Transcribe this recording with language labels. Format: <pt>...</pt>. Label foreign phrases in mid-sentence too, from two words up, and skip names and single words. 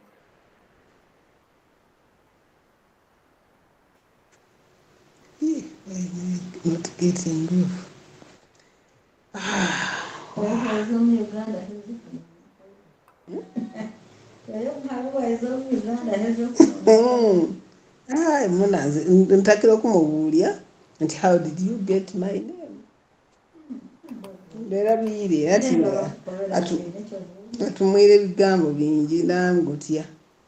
<en>Not getting good.</en> <nyn>Hayi munazi ntakira okumubuulya nti</nyn> <en>how did you get my name</en> <nyn>nderabire ati atumwire ebigambo bingi nangutya</nyn>